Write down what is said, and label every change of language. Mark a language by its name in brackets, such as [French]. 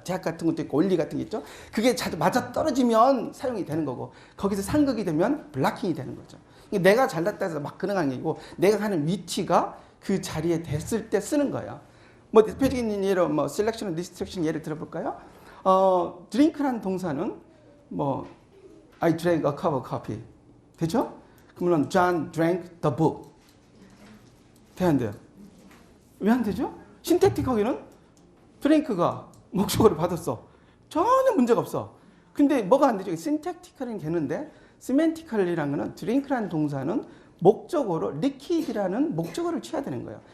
[Korean] 제약 같은 것도 있고 원리 같은 게 있죠. 그게 맞아 떨어지면 사용이 되는 거고 거기서 상극이 되면 블락킹이 되는 거죠. 내가 잘났다 해서 막 그런 게 아니고 내가 가는 위치가 그 자리에 됐을 때 쓰는 거예요. 뭐 대표적인 예로 뭐 셀렉션, 리스트릭션 예를 들어볼까요? 드링크라는 동사는 뭐 [English] I drank a cup of coffee 되죠? [Korean] 그러면 [English] John drank the book [Korean] 돼야 안 돼요? 왜 안 되죠? 신택틱하게는 드링크가 목적어를 받았어. 전혀 문제가 없어. 근데 뭐가 안 되죠? 신택티컬은 되는데 시멘티컬이라는 거는 드링크라는 동사는 목적어로 리퀴드라는 목적어를 취해야 되는 거예요.